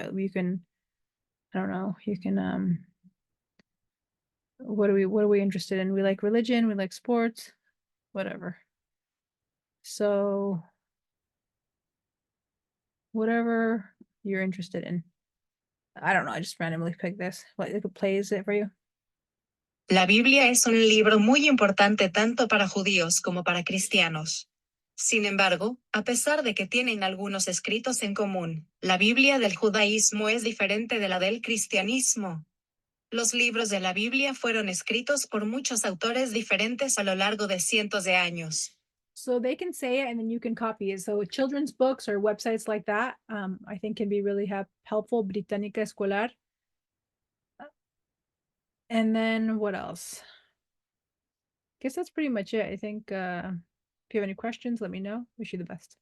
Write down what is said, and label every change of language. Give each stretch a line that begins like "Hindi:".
English: You can, I don't know, you can what are we interested in? We like religion, we like sports, whatever. So whatever you're interested in. I don't know, I just randomly picked this. What plays it for you?
Spanish: La Biblia es un libro muy importante tanto para judíos como para cristianos. Sin embargo, a pesar de que tienen algunos escritos en común, la Biblia del judaísmo es diferente de la del cristianismo. Los libros de la Biblia fueron escritos por muchos autores diferentes a lo largo de cientos de años.
English: So they can say it and then you can copy it. So children's books or websites like that, I think can be really helpful.
Spanish: Britannica Escolar.
English: And then what else? Guess that's pretty much it. I think if you have any questions, let me know. Wish you the best.